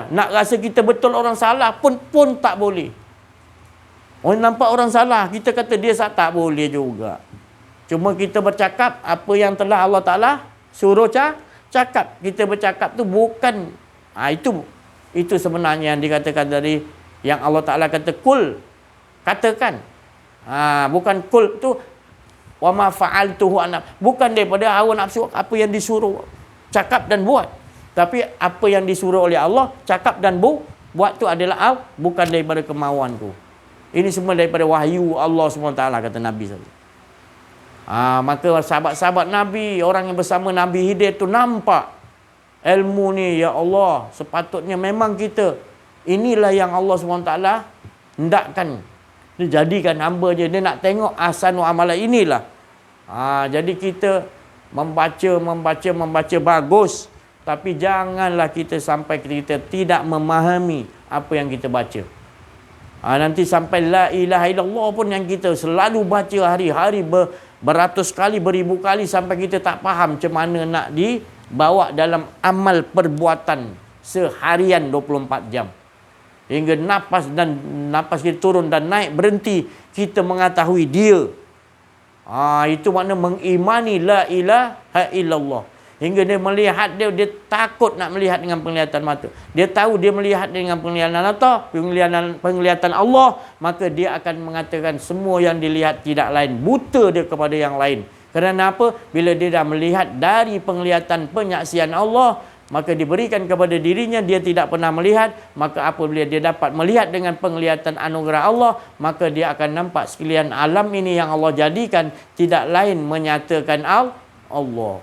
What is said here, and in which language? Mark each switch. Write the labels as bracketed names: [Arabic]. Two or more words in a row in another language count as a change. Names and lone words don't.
[Malay] Nak rasa kita betul orang salah pun tak boleh. Orang nampak orang salah, kita kata dia tak boleh juga. Cuma kita bercakap apa yang telah Allah Ta'ala suruh cakap. Kita bercakap tu bukan itu sebenarnya yang dikatakan dari yang Allah Ta'ala kata kul, katakan. Bukan kul tu [Arabic] وما فعلته أنا, [Malay] bukan daripada hawa nafsu apa yang disuruh cakap dan buat. Tapi apa yang disuruh oleh Allah cakap dan buat tu adalah bukan daripada kemauanku. Ini semua daripada wahyu Allah SWT, kata Nabi SAW. Maka sahabat-sahabat Nabi, orang yang bersama Nabi Hidayah tu nampak ilmu ni, ya Allah, sepatutnya memang kita, inilah yang Allah SWT hendakkan. Dia jadikan hamba je, dia nak tengok [Arabic] أحسن عملا [Malay] inilah. Jadi kita membaca bagus, tapi janganlah kita sampai kita tidak memahami apa yang kita baca. Nanti sampai [Arabic] لا إله إلا الله [Malay] pun yang kita selalu baca hari-hari beratus kali, beribu kali, sampai kita tak faham macam mana nak dibawa dalam amal perbuatan seharian 24 jam. hingga nafas kita turun dan naik berhenti, kita mengetahui dia. Itu makna mengimani [Arabic] لا إله إلا الله. [Malay] Hingga dia melihat dia takut nak melihat dengan penglihatan mata. Dia tahu dia melihat dengan penglihatan mata, penglihatan Allah, maka dia akan mengatakan semua yang dilihat tidak lain, buta dia kepada yang lain. Kerana apa? Bila dia dah melihat dari penglihatan penyaksian Allah, maka diberikan kepada dirinya, dia tidak pernah melihat, maka apabila dia dapat melihat dengan penglihatan anugerah Allah, maka dia akan nampak sekalian alam ini yang Allah jadikan tidak lain menyatakan Allah.